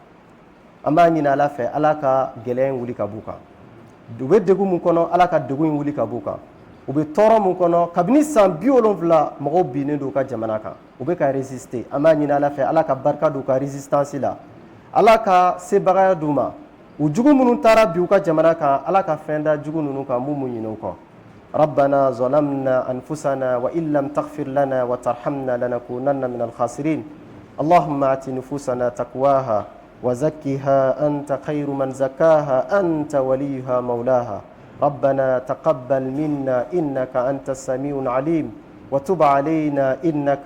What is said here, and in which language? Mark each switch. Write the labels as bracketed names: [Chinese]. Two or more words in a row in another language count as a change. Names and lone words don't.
[Bambara] an b'a ɲini ala fɛ ala ka gɛlɛya in wuli ka b'u kan u bɛ degun min kɔnɔ ala ka degun in wuli ka b'u kan u bɛ tɔɔrɔ min kɔnɔ kabini san 70 mɔgɔw binnen don u ka jamana kan u bɛ ka résister an b'a ɲini ala fɛ ala ka barika don u ka résistance la ala ka sebagaya d'u ma u jugu minnu taara bi u ka jamana kan ala ka fɛn da jugu ninnu kan mun ɲinɛ u kɔ [Arabic] ربنا ظلمنا أنفسنا وإن لم تغفر لنا وترحمنا لنكونن من الخاسرين اللهم آت نفوسنا تقواها وزكها أنت خير من زكاها أنت وليها مولاها ربنا تقبل منا إنك أنت السميع العليم وتب علينا إنك